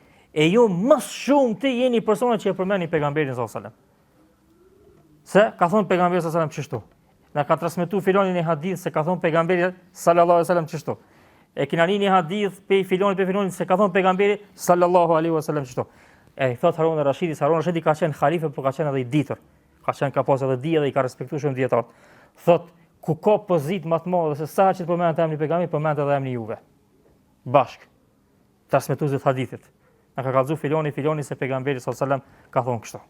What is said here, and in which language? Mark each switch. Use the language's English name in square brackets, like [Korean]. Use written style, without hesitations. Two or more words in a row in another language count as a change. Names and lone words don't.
[Albanian] E ju më shumë të jeni persona që e përmendni pejgamberin [Arabic] صلى الله عليه وسلم. [Albanian] Se ka thonë pejgamberi [Arabic] صلى الله عليه وسلم [Albanian] çështu. Na ka transmetuar filoni një hadith se ka thonë pejgamberi [Arabic] صلى الله عليه وسلم [Albanian] çështu. E keni një hadith pe filoni se ka thonë pejgamberi [Arabic] صلى الله عليه وسلم [Albanian] çështu. E thot Harun al-Rashidi, Harun al-Rashidi ka qenë halife, por ka qenë edhe i ditur. Ka pas edhe dije dhe i ka respektuar shumë dietar. Thot ku ka pozitë më të madhe se sa që përmendet emri pejgamberit, përmendet edhe emri juve. Bashk. Transmetuesit hadithit. Na ka kallëzuar filoni se pejgamberi [Arabic] صلى الله عليه وسلم [Albanian] ka thonë kështu.